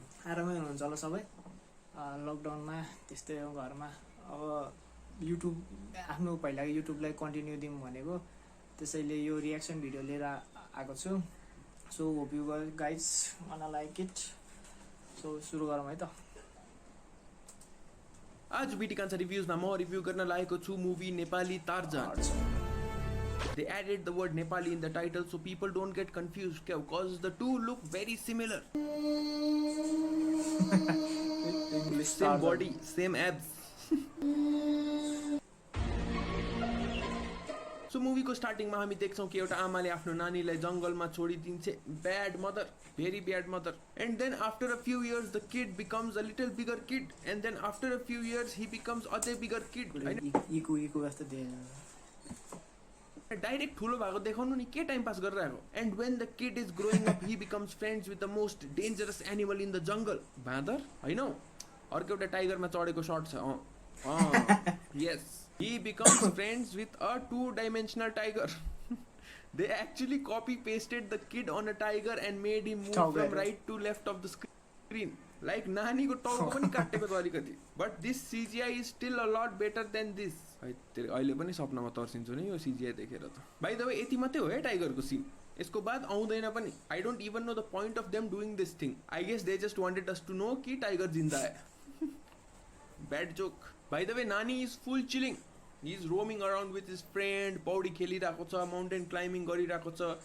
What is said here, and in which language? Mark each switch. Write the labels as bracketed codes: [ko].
[ne] आरामै हुनुहुन्छ होला सबै। लकडाउनमा त्यस्तै हो घरमा। अब युट्युब आफ्नो पहिलाको युट्युबलाई कन्टिन्यू दिउँ भनेको, त्यसैले यो रियाक्सन भिडियो लिएर आएको छु। [en] So hope you guys gonna like it. [ne] सो सुरु गरौँ है त। आज बीटी कान्छा रिभ्यूजमा म रिभ्यू गर्न लागेको छु movie Nepali torsion. [en] They added the word Nepali in the title so people don't get confused because the two look very similar. Same body, same abs. [ne] So movie को starting मा हामी देख्छौं कि एउटा आमाले आफ्नो नानीलाई जंगलमा छोडिदिन्छ। [en] Bad mother, very bad mother. And then after a few years the kid becomes a little bigger kid and then after a few years he becomes a bigger kid. [ne] Eco जस्तो दे डाइरेक्ट ठुलो भएको देखाउनु नि के time pass गरिरहेको। [en] And when the kid is growing up he becomes friends with the most dangerous animal in the jungle. [ne] बाँदर हैन, अर्को एउटा टाइगरमा चढेको सर्ट छ। [en] Yes, he becomes friends with a 2-dimensional tiger. They actually copy pasted the kid on a tiger and made him move from right to left of the screen. [ne] Like नानीको टाउको पनि काटेको छ अलिकति। [en] But this CGI is still a lot better than this. [ne] अहिले पनि सपनामा तर्सिन्छु नि यो CGI देखेर त। बाइ द वे यति मात्रै हो है टाइगरको सीन, यसको बाद आउँदैन पनि। [en] I don't even know the point of them doing this thing. I guess they just wanted us to know कि [hi] टाइगर जिन्दा है। [en] Bad joke. By the way nani is full chilling. He is roaming around with his friend, [ne] पौडी खेलिरहेको छ, mountain climbing गरिरहेको छ।